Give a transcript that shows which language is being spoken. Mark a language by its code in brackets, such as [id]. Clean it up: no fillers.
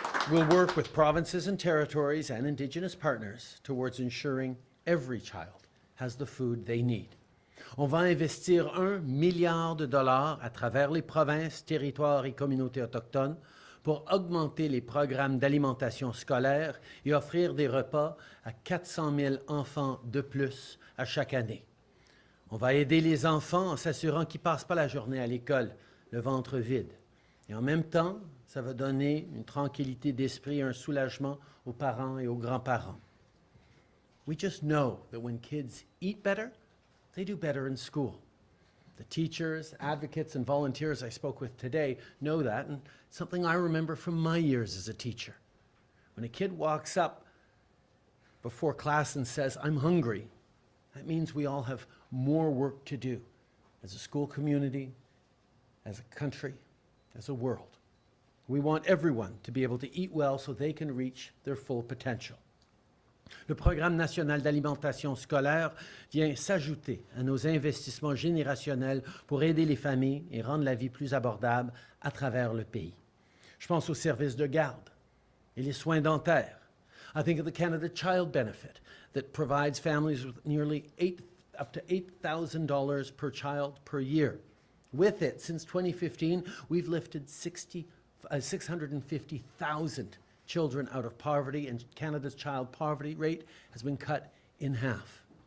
[en] We'll work with provinces and territories and Indigenous partners towards ensuring every child has the food they need. [fr] On va investir $1 milliard à travers les provinces, territoires et communautés autochtones pour augmenter les programmes d'alimentation scolaire et offrir des repas à 400 000 enfants de plus à chaque année. On va aider les enfants en s'assurant qu'ils ne passent pas la journée à l'école, le ventre vide. Et en même temps, ça va donner une tranquillité d'esprit et un soulagement aux parents et aux grands-parents. [en] We just know that when kids eat better, they do better in school. The teachers, advocates, and volunteers I spoke with today know that, and it's something I remember from my years as a teacher. When a kid walks up before class and says, "I'm hungry," that means we all have more work to do as a school community, as a country, as a world. We want everyone to be able to eat well so they can reach their full potential. [fr] Le Programme national d'alimentation scolaire vient s'ajouter à nos investissements générationnels pour aider les familles et rendre la vie plus abordable à travers le pays. Je pense aux services de garde et les soins dentaires. [en] I think of the Canada Child Benefit that provides families with nearly up to $8,000 per child per year. With it, since 2015, we've lifted 650,000 children out of poverty, and Canada's child poverty rate has been cut in half.